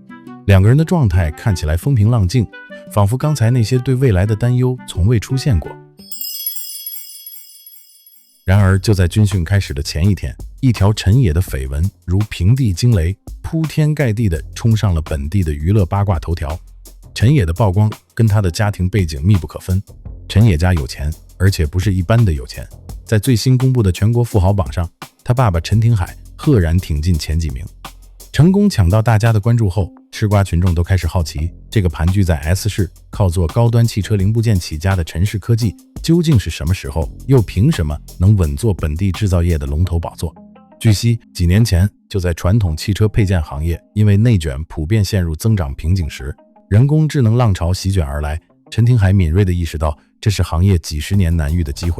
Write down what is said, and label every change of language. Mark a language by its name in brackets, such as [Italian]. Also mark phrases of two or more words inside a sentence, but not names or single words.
[Chinese] 兩個人的狀態看起來風平浪靜，仿佛剛才那些對未來的擔憂從未出現過。然而，就在軍訓開始的前一天，一條陳野的緋聞如平地驚雷，鋪天蓋地地衝上了本地的娛樂八卦頭條。陳野的曝光跟他的家庭背景密不可分。陳野家有錢，而且不是一般的有錢。在最新公布的全国富豪榜上，他爸爸陈廷海赫然挺进前几名。成功抢到大家的关注后，吃瓜群众都開始好奇，這個盤踞在 S 市靠做高端汽車零部件起家的陳氏科技究竟是什麼時候，又憑什麼能穩坐本地製造業的龍頭寶座？據悉，幾年前就在傳統汽車配件行業因為內卷普遍陷入增長瓶頸時，人工智能浪潮席捲而來，陳廷海敏銳地意識到這是行業幾十年難遇的機會。